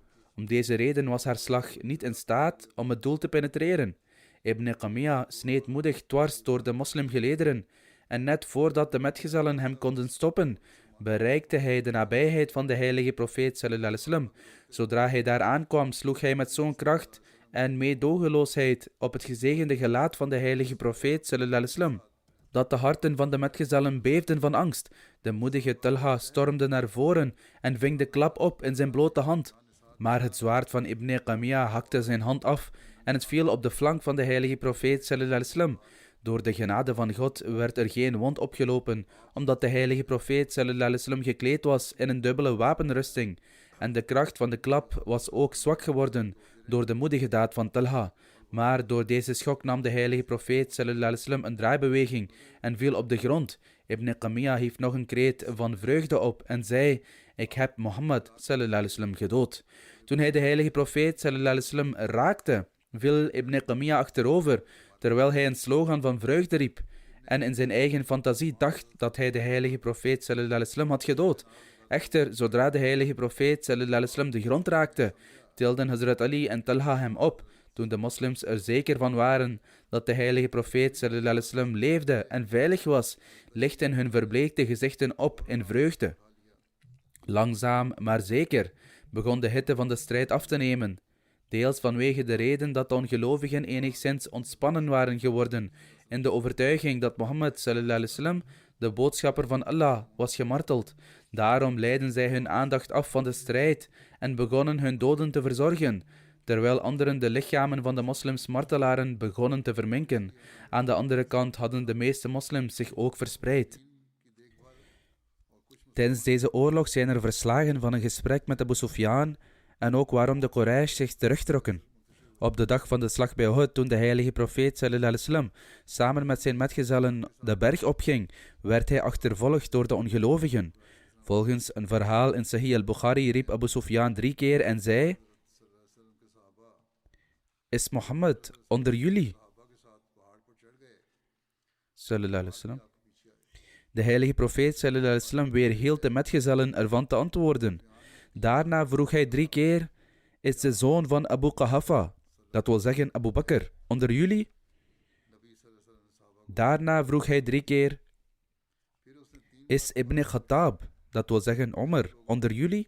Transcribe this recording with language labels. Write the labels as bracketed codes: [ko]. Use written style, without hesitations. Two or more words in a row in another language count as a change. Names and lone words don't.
[nl] Om deze reden was haar slag niet in staat om het doel te penetreren. Ibn Qamiya sneed moedig dwars door de moslimgelederen en net voordat de metgezellen hem konden stoppen, bereikte hij de nabijheid van de heilige profeet [ar] صلى الله عليه وسلم. [nl] Zodra hij daar aankwam, sloeg hij met zo'n kracht en meedogenloosheid op het gezegende gelaat van de heilige profeet [ar] صلى الله عليه وسلم, [nl] dat de harten van de metgezellen beefden van angst. De moedige Talha stormde naar voren en ving de klap op in zijn blote hand. Maar het zwaard van Ibn Qamiya hakte zijn hand af en het viel op de flank van de heilige profeet [ar] صلى الله عليه وسلم. [nl] Door de genade van God werd er geen wond opgelopen, omdat de heilige profeet [ar] صلى الله عليه وسلم [nl] gekleed was in een dubbele wapenrusting. En de kracht van de klap was ook zwak geworden door de moedige daad van Talha. Maar door deze schok nam de heilige profeet [ar] صلى الله عليه وسلم [nl] een draaibeweging en viel op de grond. Ibn Qamiya hief nog een kreet van vreugde op en zei: ik heb Mohammed [ar] صلى الله عليه وسلم [nl] gedood. Toen hij de heilige profeet [ar] صلى الله عليه وسلم [nl] raakte, viel Ibn Qamiya achterover, terwijl hij een slogan van vreugde riep en in zijn eigen fantasie dacht dat hij de heilige profeet [ar] صلى الله عليه وسلم [nl] had gedood. Echter, zodra de heilige profeet [ar] صلى الله عليه وسلم [nl] de grond raakte, tilden Hazrat Ali en Talha hem op. Toen de moslims er zeker van waren dat de heilige profeet [ar] صلى الله عليه وسلم [nl] leefde en veilig was, lichtten hun verbleekte gezichten op in vreugde. Langzaam, maar zeker, begon de hitte van de strijd af te nemen. Deels vanwege de reden dat de ongelovigen enigszins ontspannen waren geworden in de overtuiging dat Mohammed [ar] صلى الله عليه وسلم, [nl] de boodschapper van Allah, was gemarteld. Daarom leidden zij hun aandacht af van de strijd en begonnen hun doden te verzorgen, terwijl anderen de lichamen van de moslims-martelaren begonnen te verminken. Aan de andere kant hadden de meeste moslims zich ook verspreid. Tijdens deze oorlog zijn er verslagen van een gesprek met Abu Sufyan en ook waarom de Quraysh zich terugtrokken. Op de dag van de slag bij Uhud, toen de heilige profeet [ar] صلى الله عليه وسلم [nl] samen met zijn metgezellen de berg opging, werd hij achtervolgd door de ongelovigen. Volgens een verhaal in Sahih al-Bukhari riep Abu Sufyan 3 keer en zei: is Mohammed onder jullie? [ar] صلى الله عليه وسلم. [nl] De heilige profeet [ar] صلى الله عليه وسلم [nl] weerhield de metgezellen ervan te antwoorden. Daarna vroeg hij 3 keer: is de zoon van Abu Qahafa, dat wil zeggen Abu Bakr, onder jullie? Daarna vroeg hij 3 keer: is Ibn Khattab, dat wil zeggen Omar, onder jullie?